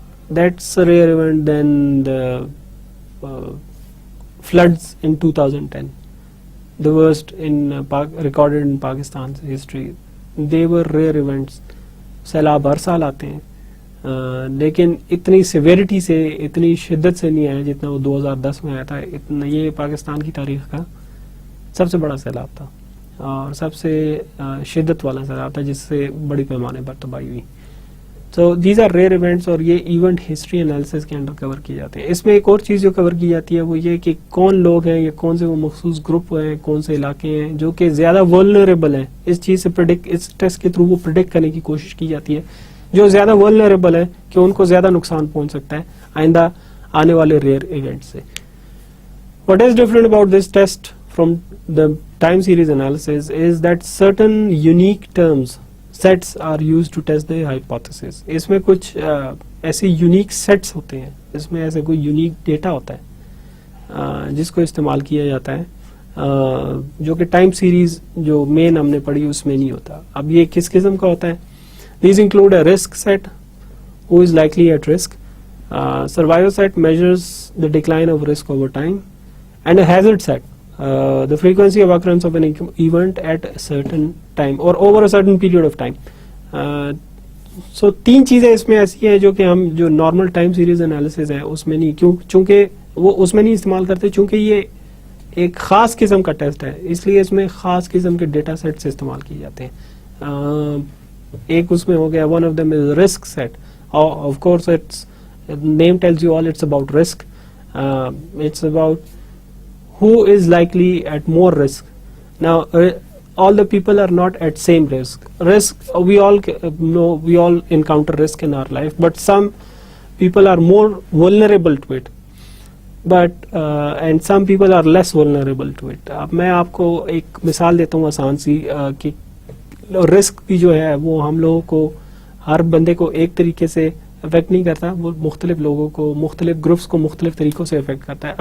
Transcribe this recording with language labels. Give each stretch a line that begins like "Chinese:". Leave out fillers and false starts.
English: that's a rare event. Then the floods in 2010, the worst in recorded in Pakistan's history. They were rare events.
Urdu: سیلاب ہر سال آتے ہیں, لیکن اتنی severity سے, اتنی شدت سے نہیں آیا جتنا وہ 2010 میں آیا تھا. یہ پاکستان کی تاریخ کا سب سے بڑا سیلاب تھا اور سب سے شدت والا سیلاب تھا جس سے بڑی پیمانے پر تباہی ہوئی.
English: so these are rare events,
Urdu: اور یہ ایونٹ ہسٹری انالیسس کے انڈر کور کیے جاتے ہیں. اس میں ایک اور چیز جو کور کی جاتی ہے وہ یہ کہ کون لوگ ہیں یا کون سے وہ مخصوص گروپ ہیں, کون سے علاقے ہیں جو کہ زیادہ ولنریبل ہیں. اس چیز سے اس ٹیسٹ کے تھرو وہ پریڈکٹ کرنے کی کوشش کی جاتی ہے جو زیادہ ولنریبل ہیں کہ ان کو زیادہ نقصان پہنچ سکتا ہے آئندہ آنے والے ریئر ایونٹ سے.
English: What is different about this test from the time series analysis is that certain unique terms sets are used to test the hypothesis.
Urdu: اس میں کچھ ایسے یونیک سیٹس ہوتے ہیں, اس میں ایسے کوئی یونیک ڈیٹا ہوتا ہے جس کو استعمال کیا جاتا ہے جو کہ ٹائم سیریز جو مین ہم نے پڑھی اس میں نہیں ہوتا. اب یہ کس قسم کا ہوتا ہے؟
English: These include a risk set, who is likely at risk, survivor set measures the decline of risk over time, and a hazard set, the frequency of occurrence of an event at a certain time or over a certain period of time.
Urdu: So تین چیزیں اس میں ایسی ہیں جو کہ ہم جو normal time series analysis ہے اس میں نہیں, چونکہ وہ اس میں نہیں استعمال کرتے, چونکہ یہ ایک خاص قسم کا ٹیسٹ ہے, اس لیے اس میں خاص قسم کے ڈیٹا سیٹ سے استعمال کیے جاتے ہیں. ایک اس میں ہو گیا,
English: one of them is risk set. Of course it's name tells you all, it's about risk. It's about who is likely at more risk. Now all the people are not at same risk. We all know, we all encounter risk in our life, but some people are more vulnerable to it, and some people are less vulnerable to it.
Urdu: اب میں آپ کو ایک مثال دیتا ہوں آسان سی کہ رسک بھی جو ہے وہ ہم لوگوں کو, ہر بندے کو ایک طریقے سے افیکٹ نہیں کرتا, وہ مختلف لوگوں کو, مختلف گروپس کو مختلف طریقوں سے افیکٹ کرتا ہے.